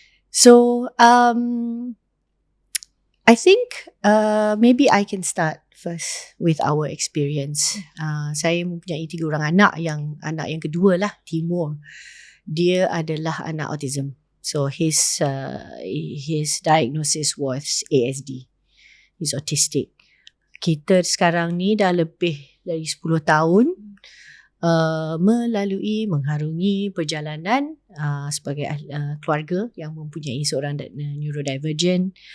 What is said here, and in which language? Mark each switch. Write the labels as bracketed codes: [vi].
[en] So I think maybe I can start first with our experience. [ms] Saya mempunyai 3 orang anak yang kedua lah, Timur. Dia adalah anak autism. [en] So his diagnosis was ASD. He's autistic. [ms] Kita sekarang ni dah lebih dari 10 tahun mengharungi perjalanan sebagai keluarga yang mempunyai seorang neurodivergent.